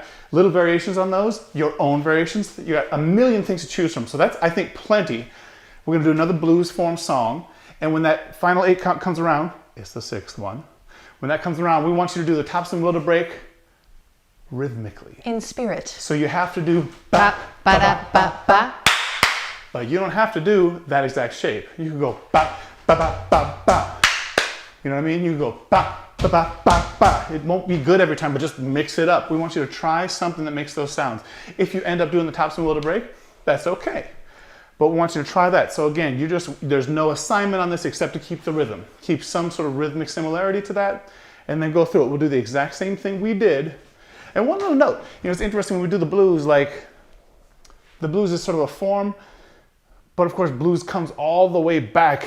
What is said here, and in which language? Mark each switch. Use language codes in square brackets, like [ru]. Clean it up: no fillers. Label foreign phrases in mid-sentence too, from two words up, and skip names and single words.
[en] Little variations on those, your own variations. You got a million things to choose from. So that's, I think, plenty. We're gonna do another blues form song. And when that final 8 count comes around, it's the 6th one. When that comes around, we want you to do the tops and will to break rhythmically. In spirit. So you have to do Ba ba da ba ba. but you don't have to do that exact shape. You can go ba ba ba ba ba. You know what I mean? You can go ba ba ba ba ba. It won't be good every time, but just mix it up. We want you to try something that makes those sounds. If you end up doing the top spin wheel to break, that's okay. But we want you to try that. So again, there's no assignment on this except to keep the rhythm. Keep some sort of rhythmic similarity to that, and then go through it. We'll do the exact same thing we did. And one little note, it's interesting when we do the blues, like the blues is sort of a form, but of course blues comes all the way back.